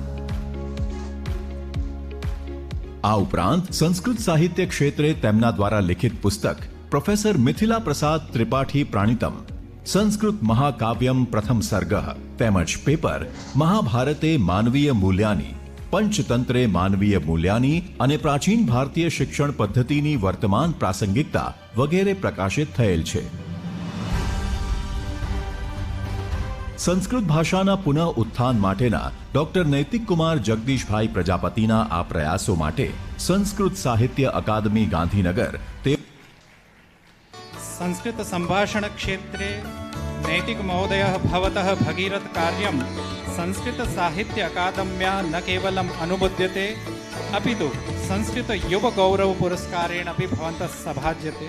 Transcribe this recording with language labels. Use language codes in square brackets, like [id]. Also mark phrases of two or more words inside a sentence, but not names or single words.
[gu] આ ઉપરાંત સંસ્કૃત સાહિત્ય ક્ષેત્રે તેમના દ્વારા લિખિત પુસ્તક પ્રોફેસર મિથિલા પ્રસાદ ત્રિપાઠી પ્રાણિતમ, સંસ્કૃત મહાકાવ્યમ પ્રથમ સર્ગ તેમજ પેપર મહાભારતે માનવીય મૂલ્યાની, પંચતંત્રે માનવીય મૂલ્યાની અને પ્રાચીન ભારતીય શિક્ષણ પદ્ધતિની વર્તમાન પ્રાસંગિકતા વગેરે પ્રકાશિત થયેલ છે. સંસ્કૃત ભાષાના પુનઃ ઉત્થાન માટેના ડોક્ટર નૈતિક કુમાર જગદીશભાઈ પ્રજાપતિના આ પ્રયાસો માટે સંસ્કૃત સાહિત્ય અકાદમી ગાંધીનગર તે [sa] संस्कृत संभाषण क्षेत्रे नैतिक महोदयः भवतः भगीरथ कार्यं संस्कृत साहित्य अकादम्या न केवलम् अनुमोद्यते अपितु संस्कृत युव गौरव पुरस्कारेण अपि भवन्तः सभाज्यते।